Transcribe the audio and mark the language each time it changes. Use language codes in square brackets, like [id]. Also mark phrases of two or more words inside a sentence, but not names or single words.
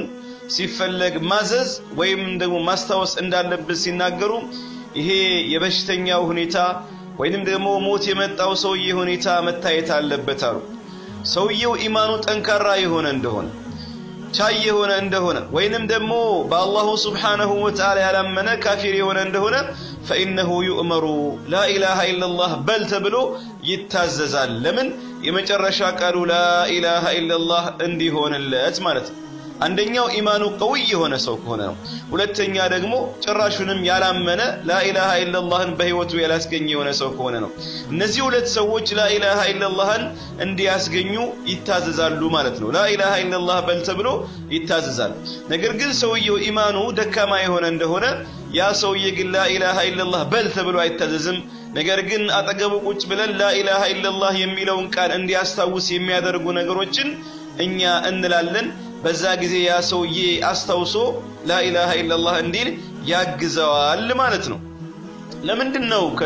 [am] ሲፈለግ ማዘዝ ወይም ደግሞ ማስታወስ እንዳለበት ሲናገሩ ይሄ የበሽተኛው ሁኔታ ወይንም ደግሞ ሞት የመጣው ሰውዬ ሁኔታ መታየት አለበት አሉ ሰውየው ኢማኑ ጠንካራ የሆነ እንደሆነ ቻይ የሆነ እንደሆነ ወይንም ደግሞ [ar] بالله سبحانه وتعالى [am] ያላመነ ካፊር የሆነ እንደሆነ [ar] فإنه يؤمر لا إله إلا الله بل تبلو يتاززال لمن [am] የመጨረሻ ቃሉ [ar] لا إله إلا الله [am] እንዲሆን ለት ማለት አንደኛው [ar] إيمانه قوي [am] የሆነ ሰው ከሆነ ነው ሁለተኛ ደግሞ ጭራሹንም ያላመነ [ar] لا إله إلا الله [am] በህይወቱ ያላስገኘ የሆነ ሰው ከሆነ ነው እነዚህ ሁለት ሰዎች [ar] لا إله إلا الله [am] እንዲያስገኙ ይታዘዛሉ ማለት ነው [ar] لا إله إلا الله [am] በል ተብሎ ይታዘዛል ነገር ግን ሰውየው ኢማኑ ደካማ የሆነ እንደሆነ ያ ሰውዬ ግን [ar] لا إله إلا الله [am] በል ተብሎ አይታዘዝም ነገር ግን አጠገቡ ቁጭ ብለን [ar] لا إله إلا الله [am] የሚለውን ቃል እንዲያስታውስ የሚያደርጉ ነገሮችን እኛ እንላለን በዛ ጊዜ ያ ሰውዬ አስተውሶ [ar] لا إله إلا الله [am] እንዲል ያግዘዋል ማለት ነው ለምንድነው